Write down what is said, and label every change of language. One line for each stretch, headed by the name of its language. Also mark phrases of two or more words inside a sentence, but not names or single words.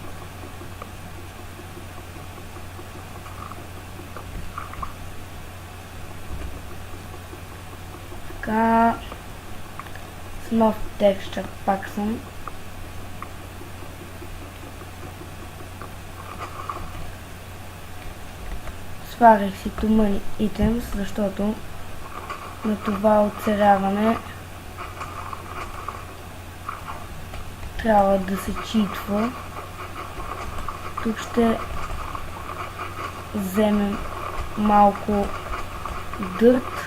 Bulgarian: Така, с нов текстчър пак съм. Сварих си
English: too many items,
Bulgarian: защото на това оцеляване трябва да се читва. Тук ще вземем малко дърт.